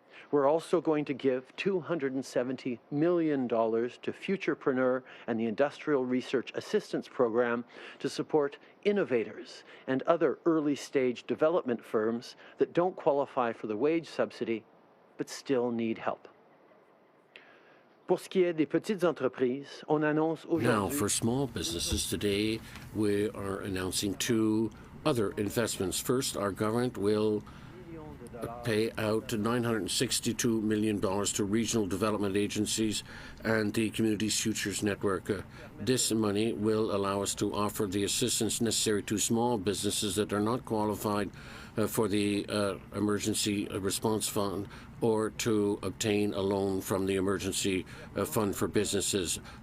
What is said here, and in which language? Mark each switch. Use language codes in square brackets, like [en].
[en] We're also going to give $270 million to Futurepreneur and the Industrial Research Assistance Program to support innovators and other early-stage development firms that don't qualify for the wage subsidy but still need help. [fr] Pour ce qui est des petites entreprises, on annonce aujourd'hui. [en] Now, for small businesses, today we are announcing two other investments. First, our government will pay out $962 million to regional development agencies and the Community Futures Network. This money will allow us to offer the assistance necessary to small businesses that are not qualified for the Emergency Response Fund or to obtain a loan from the Emergency Fund for Businesses.